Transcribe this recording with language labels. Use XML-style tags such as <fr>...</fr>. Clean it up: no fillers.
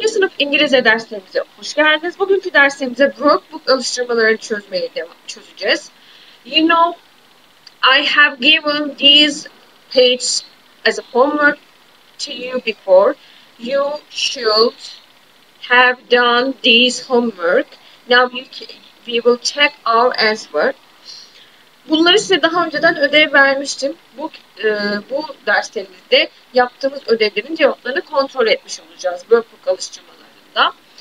<tr>sınıf İngilizce derslerimize hoş geldiniz. Bugünkü dersimizde workbook alıştırmalarını çözeceğiz.</tr> <en>You know, I have given these pages as a homework to you before. You should have done this homework. Now we will check our answer.</en> <tr>Bunları size daha önceden ödev vermiştim. Bu derslerimizde yaptığımız ödevlerin cevaplarını kontrol etmiş olacağız workbook alıştırmalarında.</tr>